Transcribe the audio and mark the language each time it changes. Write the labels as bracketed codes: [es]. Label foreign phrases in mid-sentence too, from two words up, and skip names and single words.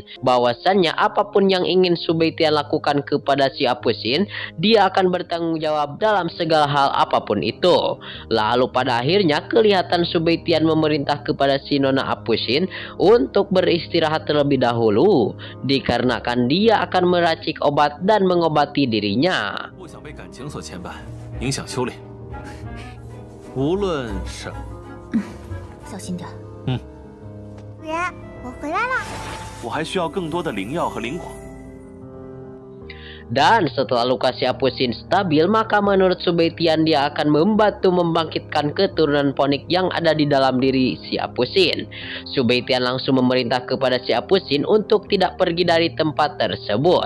[id] Bahwasannya apapun yang ingin Subeitian lakukan kepada si Apu Xin, dia akan bertanggung jawab dalam segala hal apapun itu. Lalu pada akhirnya kelihatan Subeitian memerintah kepada si Nona Apu Xin untuk beristirahat terlebih dahulu. Dikarenakan dia akan meracik obat dan mengobati dirinya. [zh] 不想被感情所牵绊，影响修炼。无论什么，小心点。主人，我回来了。我还需要更多的灵药和灵火。 [id] Dan setelah luka si Apu Xin stabil, maka menurut Subeitian dia akan membantu membangkitkan keturunan ponik yang ada di dalam diri si Apu Xin. Subeitian langsung memerintah kepada si Apu Xin untuk tidak pergi dari tempat tersebut.